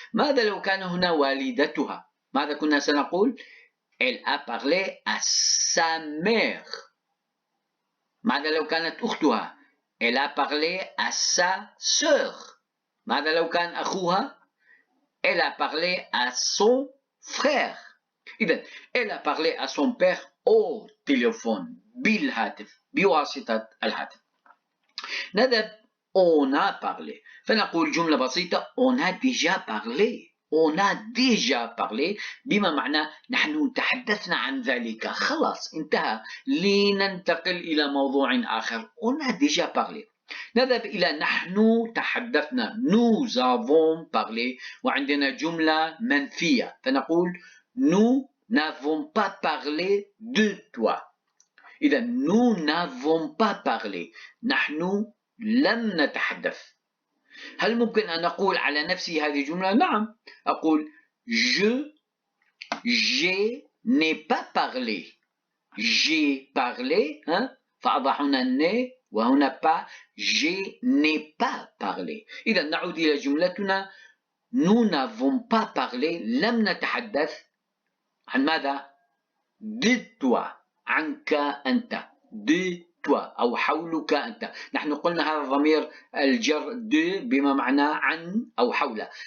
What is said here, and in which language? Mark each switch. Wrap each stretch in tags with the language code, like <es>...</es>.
<ar>ماذا لو كان هنا والدتها؟ ماذا كنا سنقول؟</ar> <fr>elle a parlé à sa mère.</fr> <ar>ماذا لو كانت أختها؟</ar> <fr>elle a parlé à sa sœur.</fr> <ar>ماذا لو كان أخوها؟</ar> <fr>elle a parlé à son frère. إذن elle a parlé à son père au téléphone،</fr> <ar>بالهاتف، بواسطة الهاتف.</ar> <fr>نذهب on a parlé.</fr> <ar>فنقول جملة بسيطة</ar> <fr>on a déjà parlé. on a déjà parlé</fr> <ar>بما معناه نحن تحدثنا عن ذلك، خلاص انتهى، لننتقل إلى موضوع آخر.</ar> <fr>on a déjà parlé.</fr> <ar>نذهب إلى نحن تحدثنا nous avons parlé، وعندنا جملة منفية فنقول</ar> <fr>nous n'avons pas parlé de toi. إذا nous n'avons pas parlé،</fr> <ar>نحن لم نتحدث. هل ممكن أن أقول على نفسي هذه الجملة؟ نعم، أقول</ar> <fr>je n'ai pas parlé. j'ai parlé،</fr> <ar>فأضع هنا</ar> <fr>ne وهنا pas. je n'ai pas parlé.</fr> <ar>إذا نعود إلى جملتنا</ar> <fr>nous n'avons pas parlé،</fr> <ar>لم نتحدث عن ماذا؟</ar> <fr>de toi،</fr> <ar>عنك أنت، de toi أو حولك أنت. نحن قلنا هذا ضمير الجر de بما معناه عن أو حول.</ar>